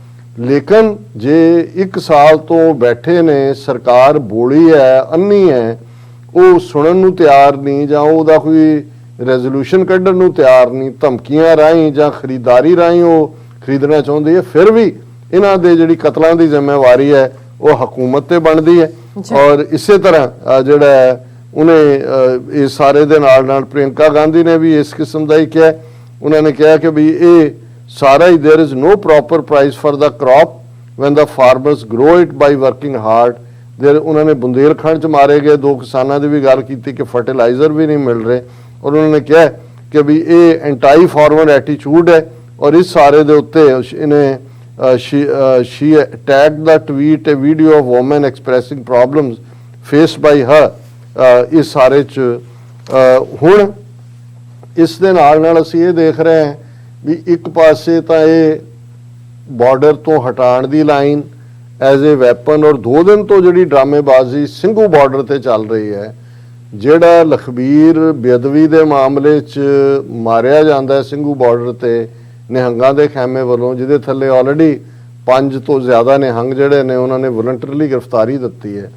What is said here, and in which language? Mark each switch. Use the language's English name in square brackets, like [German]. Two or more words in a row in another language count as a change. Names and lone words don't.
[Punjabi] ਲੇਕਿਨ ਜੇ 1 ਸਾਲ ਤੋਂ ਬੈਠੇ ਨੇ, ਸਰਕਾਰ ਬੋਲੀ ਹੈ, ਅੰਨੀ ਹੈ, ਉਹ ਸੁਣਨ ਨੂੰ ਤਿਆਰ ਨਹੀਂ ਜਾਂ ਉਹਦਾ ਕੋਈ ਰੈਜ਼ੋਲੂਸ਼ਨ ਕੱਢਣ ਨੂੰ ਤਿਆਰ ਨਹੀਂ, ਧਮਕੀਆਂ ਰਾਹੀਂ ਜਾਂ ਖਰੀਦਾਰੀ ਰਾਹੀਂ ਉਹ ਖਰੀਦਣਾ ਚਾਹੁੰਦੀ ਹੈ, ਫਿਰ ਵੀ ਇਹਨਾਂ ਦੇ ਜਿਹੜੀ ਕਤਲਾਂ ਦੀ ਜ਼ਿੰਮੇਵਾਰੀ ਹੈ ਉਹ ਹਕੂਮਤ ਤੇ ਬਣਦੀ ਹੈ। ਔਰ ਇਸੇ ਤਰ੍ਹਾਂ ਜਿਹੜਾ ਉਹਨੇ ਇਸ ਸਾਰੇ ਦੇ ਨਾਲ ਨਾਲ ਪ੍ਰਿਯੰਕਾ ਗਾਂਧੀ ਨੇ ਵੀ ਇਸ ਕਿਸਮ ਦਾ ਹੀ ਕਿਹਾ। ਉਹਨਾਂ ਨੇ ਕਿਹਾ ਕਿ ਵੀ ਇਹ ਸਾਰਾ ਹੀ [English] there is no proper price for the crop when the farmers grow it by working hard. [Punjabi] ਉਹਨਾਂ ਨੇ ਬੁੰਦੇਲਖੰਡ 'ਚ ਮਾਰੇ ਗਏ 2 ਕਿਸਾਨਾਂ ਦੀ ਵੀ ਗੱਲ ਕੀਤੀ ਕਿ ਫਰਟੀਲਾਈਜ਼ਰ ਵੀ ਨਹੀਂ ਮਿਲ ਰਹੇ, ਔਰ ਉਹਨਾਂ ਨੇ ਕਿਹਾ ਕਿ ਵੀ ਇਹ [English] anti farmer attitude [Punjabi] ਹੈ। ਔਰ ਇਸ ਸਾਰੇ ਦੇ ਉੱਤੇ ਇਹਨੇ [English] she tagged the tweet a video of women expressing problems faced by her। [Punjabi] ਇਸ ਸਾਰੇ 'ਚ ਹੁਣ ਇਸ ਦੇ ਨਾਲ ਅਸੀਂ ਇਹ ਦੇਖ ਰਹੇ ਹਾਂ ਵੀ ਇੱਕ ਪਾਸੇ ਤਾਂ ਇਹ ਬਾਰਡਰ ਤੋਂ ਹਟਾਉਣ ਦੀ ਲਾਈਨ [English] as a weapon, [Punjabi] ਔਰ 2 ਦਿਨ ਤੋਂ ਜਿਹੜੀ ਡਰਾਮੇਬਾਜ਼ੀ ਸਿੰਘੂ ਬਾਰਡਰ ਤੇ ਚੱਲ ਰਹੀ ਹੈ, ਜਿਹੜਾ ਲਖਬੀਰ ਬੇਅਦਬੀ ਦੇ ਮਾਮਲੇ 'ਚ ਮਾਰਿਆ ਜਾਂਦਾ ਹੈ ਸਿੰਘੂ ਬਾਰਡਰ ਤੇ ਨਿਹੰਗਾਂ ਦੇ ਖੈਮੇ ਵੱਲੋਂ, ਜਿਹਦੇ ਥੱਲੇ ਆਲਰੇਡੀ 5 ਤੋਂ ਜ਼ਿਆਦਾ ਨਿਹੰਗ ਜਿਹੜੇ ਨੇ ਉਹਨਾਂ ਨੇ ਵੋਲੰਟਰੀਲੀ ਗ੍ਰਿਫਤਾਰੀ ਦਿੱਤੀ ਹੈ।